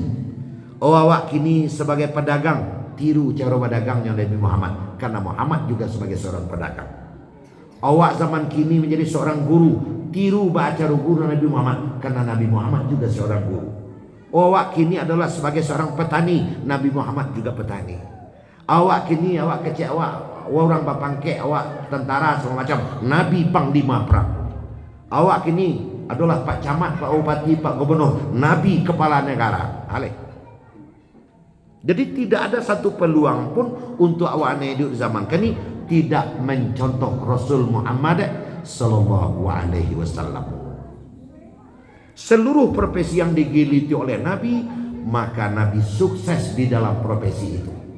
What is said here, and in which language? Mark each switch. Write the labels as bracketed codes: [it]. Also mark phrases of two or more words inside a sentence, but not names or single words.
[id] Awak kini sebagai pedagang, tiru cara pedagangnya Nabi Muhammad. Karena Muhammad juga sebagai seorang pedagang. Awak zaman kini menjadi seorang guru, tiru baca guru Nabi Muhammad. Karena Nabi Muhammad juga seorang guru. Awak kini adalah sebagai seorang petani, Nabi Muhammad juga petani. Awak kini, awak kecil, awak orang bapangke, awak tentara segala macam, Nabi panglima perang. Awak kini adalah Pak Camat, Pak Bupati, Pak Gubernur, Nabi kepala negara. Alih. Jadi tidak ada satu peluang pun untuk awak hidup di zaman kini tidak mencontoh Rasul Muhammad [ar] صلى الله عليه وسلم. [id] Seluruh profesi yang digeluti oleh Nabi, maka Nabi sukses di dalam profesi itu.